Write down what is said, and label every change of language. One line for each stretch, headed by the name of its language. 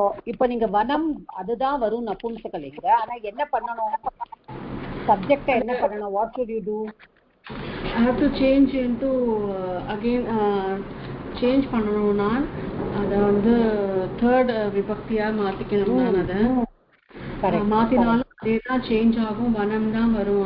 Tamil: இப்போ நீங்க வனம் அதுதான் வரும் நபும்சகலிங்க. ஆனா என்ன பண்ணணும், சப்ஜெக்ட் என்ன பண்ணணும்,
English: what should you do? I have to change into again change பண்ணனும்.
Tamil: நான் அத வந்து third விபக்தியா மாத்திக்கணும். நான் அத மாத்தினாலும் அதே தான் சேஞ்ச் ஆகும், வனம் தான் வரும்.